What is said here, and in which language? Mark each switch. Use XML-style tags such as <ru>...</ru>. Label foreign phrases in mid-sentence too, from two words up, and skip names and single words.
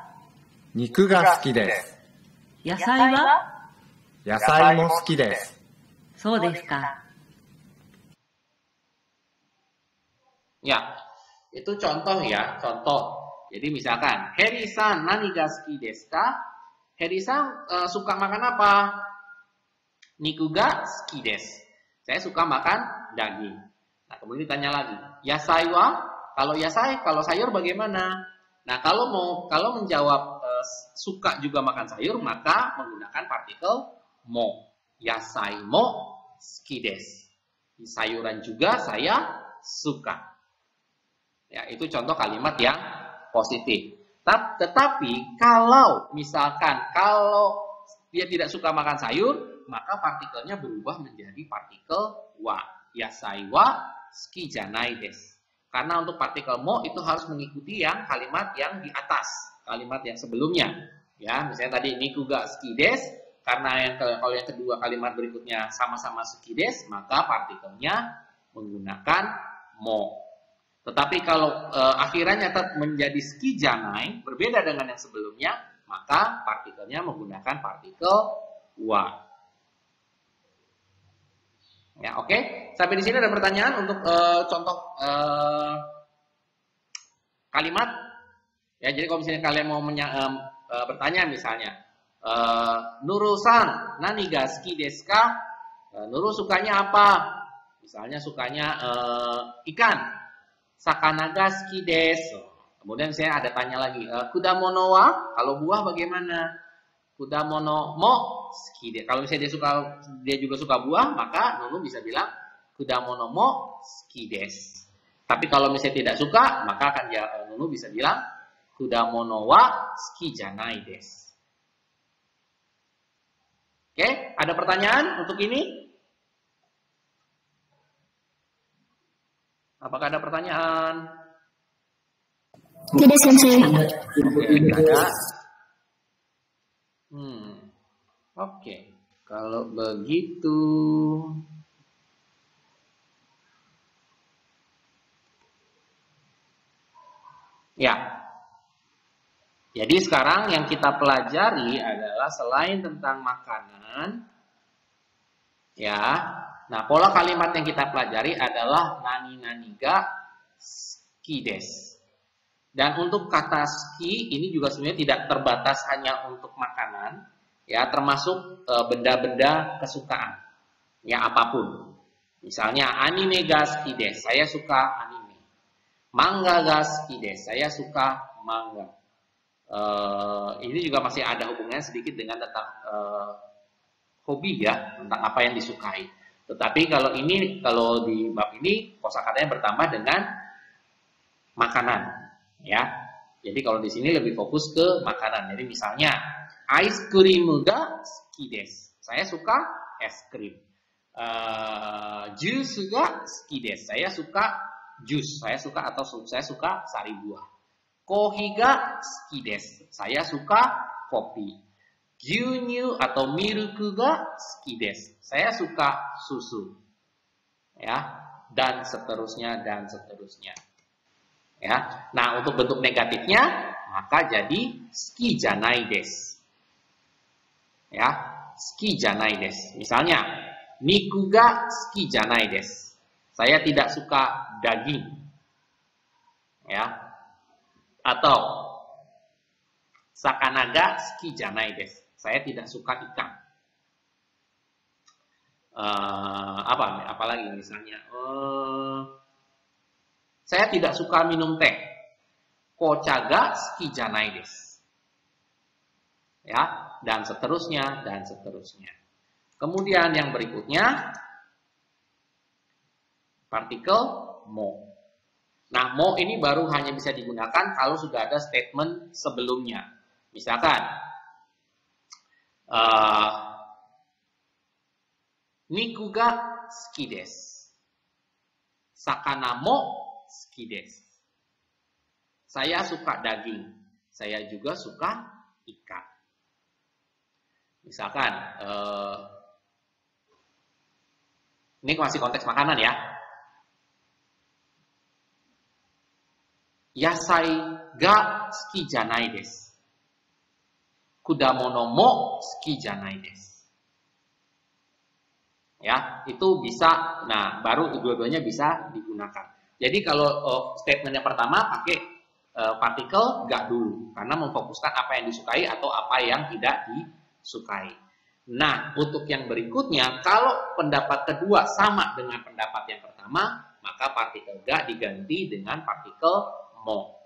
<ja>肉が好きです。野菜は？野菜も好きです。そうですか。</ja> <id>Ya, itu contoh ya, contoh. Jadi misalkan,</id> <ja>ヘリさん、何が好きですか?</ja> <id>Heri-san suka makan apa?</id> <ja>肉が好きです.</ja> <id>Saya suka makan daging. Nah, kemudian ditanya lagi,</id> <ja>野菜は?</ja> <id>Kalau sayur bagaimana? Nah, kalau menjawab suka juga makan sayur, maka menggunakan partikel mo.</id> <ja>野菜も好きです.</ja> <id>Sayuran juga saya suka. Ya, itu contoh kalimat yang positif. Tetapi kalau dia tidak suka makan sayur, maka partikelnya berubah menjadi partikel wa.</id> <ja>野菜は好きじゃないです.</ja> <id>Karena untuk partikel mo itu harus mengikuti yang kalimat yang di atas, kalimat yang sebelumnya.</id> <ja>Ya, misalnya tadi 肉が好きです,</ja> <id>karena kalau yang kedua kalimat berikutnya sama-sama</id> <ja>好きです,</ja> <id>maka partikelnya menggunakan mo. Tetapi kalau akhirannya tetap menjadi</id> <ja>好きじゃない,</ja> <id>berbeda dengan yang sebelumnya, maka partikelnya menggunakan partikel wa. Ya, oke. Sampai di sini ada pertanyaan untuk contoh kalimat. Ya, jadi kalau misalnya kalian mau bertanya misalnya,</id> <ja>ヌルルさん、何が好きですか?</ja> <id>Nurul sukanya apa? Misalnya sukanya ikan.</id> <ja>魚が好きです.</ja> <id>Kemudian saya ada tanya lagi,</id> <ja>果物は?</ja> <id>Kalau buah bagaimana?</id> <ja>果物も好きです.</ja> <id>Kalau misalnya dia juga suka buah, maka Nunu bisa bilang</id> <ja>果物も好きです.</ja> <id>Tapi kalau misalnya tidak suka, maka akan Nunu bisa bilang</id> <ja>果物は好きじゃないです.</ja> <id>Oke, ada pertanyaan untuk ini? Apakah ada pertanyaan? Tidak, Sensei. Ada. Oke. Kalau begitu, ya. Jadi sekarang yang kita pelajari adalah selain tentang makanan, ya. Nah, pola kalimat yang kita pelajari adalah</id> <ja>何が好きです.</ja> <id>Dan untuk kata suki ini juga sebenarnya tidak terbatas hanya untuk makanan, ya, termasuk benda-benda kesukaan, ya, apapun.</id> <ja>Misalnya アニメが好きです,</ja> <id>saya suka anime.</id> <ja>漫画が好きです,</ja> <id>saya suka manga. Ini juga masih ada hubungannya sedikit dengan tentang hobi, ya, tentang apa yang disukai. Tetapi kalau di bab ini kosakatanya bertambah dengan makanan, ya. Jadi kalau di sini lebih fokus ke makanan.</id> <ja>Jadi misalnya</ja> <en>ice cream</en> <ja>が好きです.</ja> <id>Saya suka es krim.</id> <ja>ジュースが好きです.</ja> <id>Saya suka jus. Saya suka sari buah.</id> <ja>コーヒーが好きです.</ja> <id>Saya suka kopi. Gyunyu atau</id> <ja>ミルクが好きです.</ja> <id>Saya suka susu. Ya, dan seterusnya dan seterusnya. Ya. Nah, untuk bentuk negatifnya maka jadi</id> <ja>好きじゃないです. Ya, 好きじゃないです. Misalnya, 肉が好きじゃないです.</ja> <id>Saya tidak suka daging. Ya.</id> <ja>Atau 魚が好きじゃないです.</ja> <id>Saya tidak suka ikan. Apalagi misalnya, saya tidak suka minum teh.</id> <ja>紅茶が好きじゃないです.</ja> <id>Ya, dan seterusnya dan seterusnya. Kemudian yang berikutnya partikel mo. Nah, mo ini baru hanya bisa digunakan kalau sudah ada statement sebelumnya.</id> <ja>Misalkan 肉が好きです. 魚も好きです.</ja> <id>Saya suka daging. Saya juga suka ikan. Misalkan ini masih konteks makanan, ya.</id> <ja>野菜が好きじゃないです. 果物も好きじゃないです.</ja> <id>Ya, itu bisa. Nah, baru dua-duanya bisa digunakan. Jadi kalau statement yang pertama pakai partikel ga dulu, karena memfokuskan apa yang disukai atau apa yang tidak disukai. Nah, untuk yang berikutnya, kalau pendapat kedua sama dengan pendapat yang pertama, maka partikel ga diganti dengan partikel mo.</id>